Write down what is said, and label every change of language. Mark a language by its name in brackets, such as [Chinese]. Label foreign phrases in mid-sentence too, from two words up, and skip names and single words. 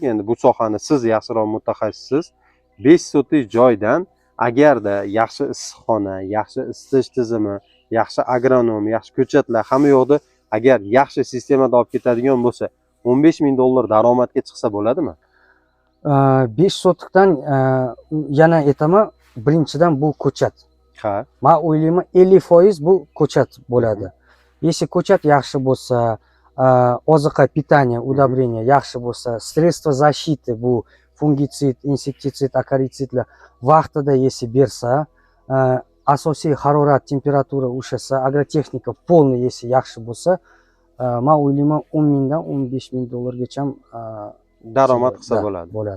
[Uzbek] Endi bu sohani siz yaxshiroq mutaxassissiz. 5 sotik joydan agarda yaxshi issiqxona, yaxshi isitish tizimi, yaxshi agronom, yaxshi ko'chatlar hamma yo'qda agar yaxshi sistemada olib ketadigan bo'lsa, 15 ming dollar daromadga chiqsa bo'ladimi? 5 sotikdan yana aytaman, birinchidan bu ko'chat. Ha. Men o'ylayman 50% bu ko'chat bo'ladi. Если ko'chat yaxshi bo'lsa, oziqa, [Russian] питание, удобрение [Uzbek] yaxshi bo'lsa, [Russian] sredства защиты, [Uzbek] bu fungitsid, insektitsid, akaritsidlar vaqtida если bersa, asosiy harorat, temperatura o'shasa, agrotexnika [Russian] полный если [Uzbek] yaxshi bo'lsa, men o'ylayman 10 mingdan 15 ming dollargacha daromad qilsa bo'ladi.